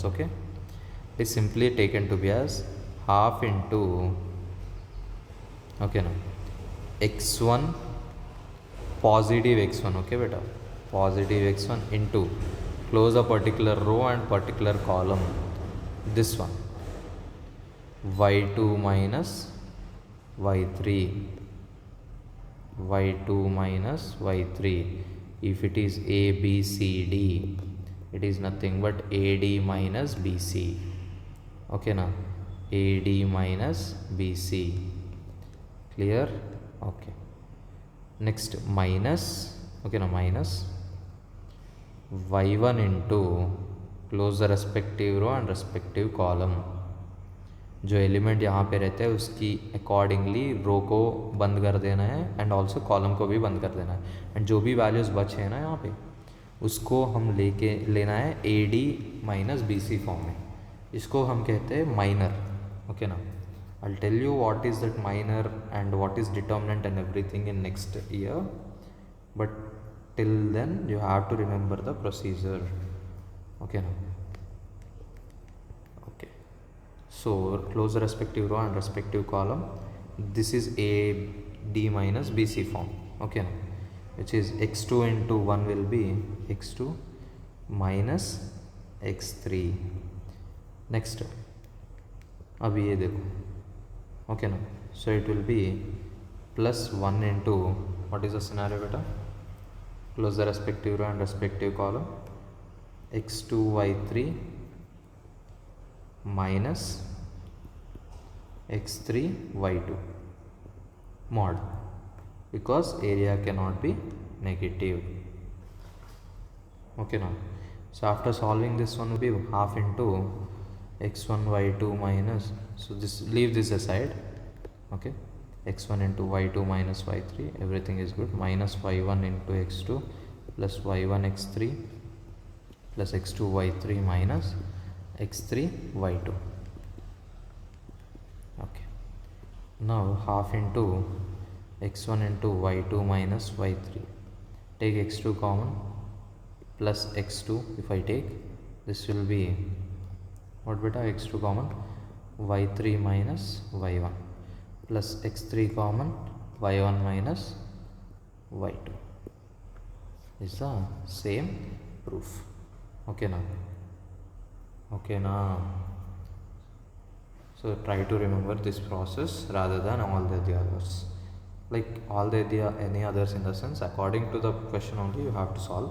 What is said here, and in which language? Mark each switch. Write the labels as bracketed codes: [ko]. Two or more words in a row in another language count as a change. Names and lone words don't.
[en] Okay, it is simply taken to be as half into, okay, now x1 positive x1, okay beta, positive x1 into, close a particular row and particular column, this one, y2 minus y3, y2 minus y3. If it is a b c d, it is nothing but ad minus bc. Okay, now ad minus bc. Clear? Okay, next minus, okay, now minus y1 into, close the respective row and respective column. [hi] जो एलिमेंट यहाँ पे रहते हैं उसकी अकॉर्डिंगली रो को बंद कर देना है, [en] and also column [hi] को भी बंद कर देना है, एंड जो भी वैल्यूज़ बचे हैं ना यहाँ पे, उसको हम लेना है [en] a d minus b c form [hi] में. इसको हम कहते हैं माइनर. ओके ना, [en] I will tell you what is that minor and what is determinant and everything in next year, but till then you have to remember the procedure. Okay, now okay, so close the respective row and respective column. This is a D minus BC form. Okay, which is x2 into 1 will be x2 minus x3. [hi] Next अभी ये देखो, okay ना, [en] so it will be plus 1 into, what is the scenario beta, close the respective row and respective column, x2 y3 minus x3 y2 mod, because area cannot be negative. Okay now, so after solving this one will be half into x1 y2 minus, so this, leave this aside, okay, x1 into y2 minus y3, everything is good, minus y1 into x2 plus y1 x3 plus x2 y3 minus x3 y2. Okay, now half into x1 into y2 minus y3, take x2 common, plus x2, if I take, this will be what beta, x2 common, y3 minus y1 plus x3 common, y1 minus y2 is the same proof. Okay now, okay now, so try to remember this process rather than all the others, like all the any others, in the sense according to the question only you have to solve.